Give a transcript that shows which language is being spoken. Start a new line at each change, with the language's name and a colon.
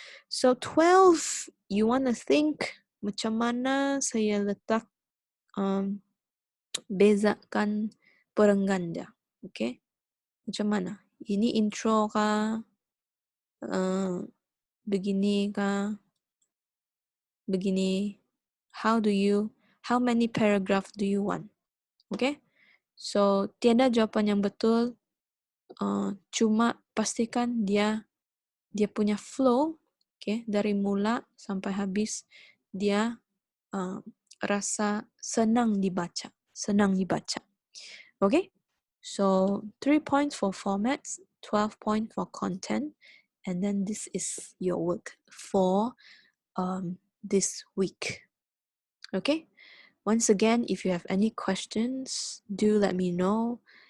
Malay: So 12,
English: you want to think
Malay: macam mana saya letak bezakan perenggan dia. Okay? Macam mana? Ini intro kah? Begini kah? Begini.
English: How many paragraph do you want?
Malay: Okay? So, tiada jawapan yang betul. Cuma pastikan dia punya flow, okay, dari mula sampai habis dia rasa senang dibaca.
English: Okay? So, 3 points for formats, 12 points for content, and then this is your work for this week. Okay? Once again, if you have any questions, do let me know.